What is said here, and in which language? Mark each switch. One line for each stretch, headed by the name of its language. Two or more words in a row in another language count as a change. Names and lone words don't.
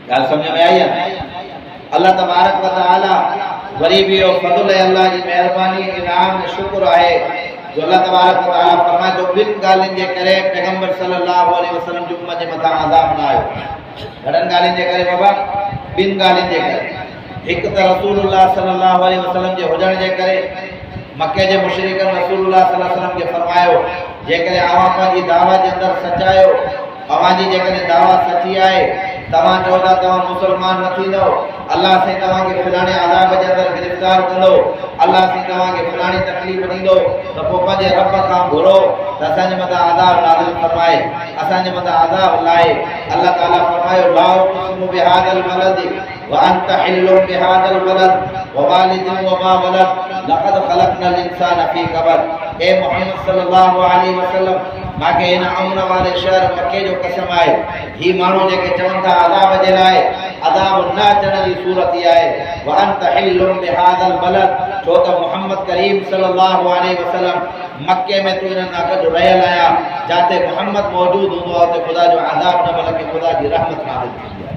Sindhi: ॻाल्हि सम्झ में आई आहे?
Arabic: الله تبارك و تعالى
Sindhi: गरीबी और फज़ल है, अल्लाह जी मेहरबानी इनाम शुक्र आहे जो
Arabic: الله تبارك و تعالى
Sindhi: फरमाए तो बिन ॻाल्हियुनि जे करे पैगंबर
Arabic: صلى الله عليه وسلم
Sindhi: जी उम्मत जे मथां अज़ाब न आयो। घणनि ॻाल्हियुनि जे करे बाबा? बिन ॻाल्हियुनि जे करे। हिकु त रसूलुल्लाह
Arabic: صلى الله عليه وسلم
Sindhi: जे हुजण जे करे मके जे मुशरिकन रसूलुल्लाह
Arabic: صلى الله عليه وسلم
Sindhi: खे फरमायो जेकॾहिं अवां पंहिंजी दावा जे अंदरि सचायो, अवां जी जेकॾहिं दावा सची आहे, तव्हां चओ था तव्हां मुसलमान न थींदो, अल्लाह से तव्हांखे फलाणे अज़ाब जे अंदरि गिरफ़्तार कंदो, अल्लाह से तव्हांखे फलाणी तकलीफ़ ॾींदो, त पोइ पंहिंजे रब खां घुरो त असांजे मथां अज़ाब नाज़िल फरमाए, असांजे मथां अज़ाब लाहे। अल्लाह ताला फरमायो
Arabic: لا أقسم بهذا البلد وأنت حل بهذا البلد ووالد وما ولد لقد خلقنا الإنسان في كبد. اي محمد صلى الله عليه وسلم,
Sindhi: मांखे हिन अमन वारे शहर मके जो कसम आहे, ही माण्हू जेके चवनि था अज़ाब जे लाइ, अज़ाब न अचण जी सूरत इहा आहे
Arabic: وأنت حل بهذا البلد,
Sindhi: छो त मोहम्मद करीम
Arabic: صلى الله عليه وسلم
Sindhi: मके में तू हिन गॾु रहियल आहियां, जिते मोहम्मद मौजूद हूंदो आहे उते ख़ुदा जो अज़ाब न बल्कि ख़ुदा जी रहमत नाज़िल थींदी आहे।